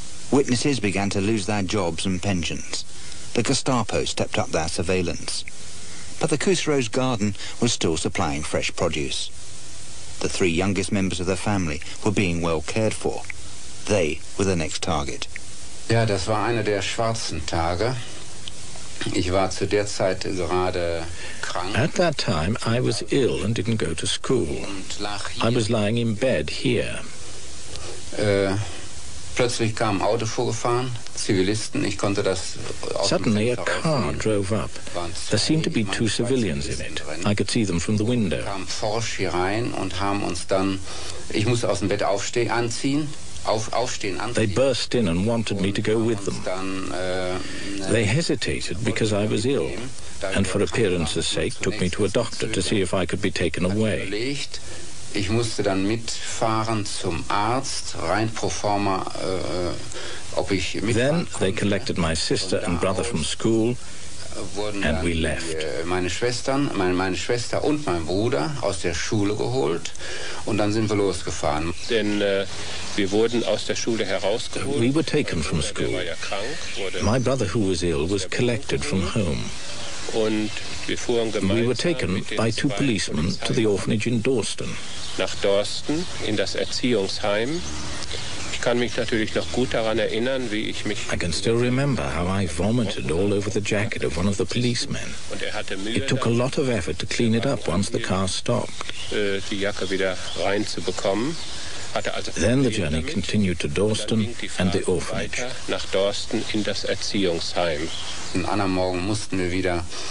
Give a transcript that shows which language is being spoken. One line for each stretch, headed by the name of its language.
English: Witnesses began to lose their jobs and pensions. The Gestapo stepped up their surveillance. But the Kuseros' garden was still supplying fresh produce. The three youngest members of the family were being well cared for. They were the next target.
German: Ja, das war einer der schwarzen Tage. Ich war zu der Zeit gerade krank.
English: At that time, I was ill and didn't go to school. I was lying in bed here.
German: Plötzlich kam ein Auto vorgefahren, Zivilisten, ich konnte das aus dem
English: Suddenly a
German: Fenster
English: car
German: rausnehmen.
English: drove up. There seemed to be two civilians in it. I could see them from the window.
German: Kam forsch hier rein und haben uns dann, ich musste aus dem Bett aufstehen, anziehen.
English: They burst in and wanted me to go with them. They hesitated because I was ill, and for appearance's sake took me to a doctor to see if I could be taken away.
German: Ich musste dann mitfahren zum Arzt, rein pro forma, ob ich mitfahren
English: Then they collected my sister and brother from school, and we left.
German: Meine Schwester und mein Bruder aus der Schule geholt und dann sind wir losgefahren. Denn wir wurden aus der Schule herausgeholt.
English: We were taken from school.
German: Der war ja krank,
English: My brother, who was ill, was collected from home.
German: und wir fuhren gemeinsam
English: We were taken
German: mit den
English: by two
German: zwei
English: policemen to the orphanage in Dorsten.
German: nach Dorsten in das Erziehungsheim. Ich kann mich natürlich noch gut daran erinnern, wie ich mich...
English: I can still remember how I vomited all over the jacket of one of the policemen.
German: Und hatte Mühe,
English: It took a lot of effort to clean it up once the car stopped.
German: die Jacke wieder reinzubekommen.
English: Then the journey continued to Dorsten and the orphanage.
German: Nach Dorsten in das Erziehungsheim. Am anderen Morgen mussten wir wieder,